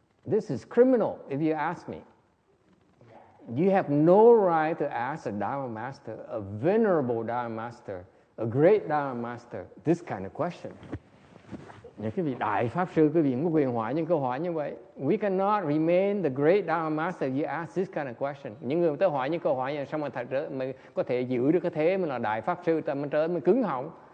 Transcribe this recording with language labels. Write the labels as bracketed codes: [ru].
[en] This is criminal if you ask me. You have no right to ask a Dharma master, a venerable Dharma master, a great Dharma master, this kind of question. [vi] Những cái vị đại pháp sư, quý vị không có quyền hỏi những câu hỏi như vậy. [en] We cannot remain the great Dharma master you ask this kind of question. [vi] Những người tới hỏi những câu hỏi này, xong rồi thật mà có thể giữ được cái thế mà là đại pháp sư, mình trở mình cứng họng.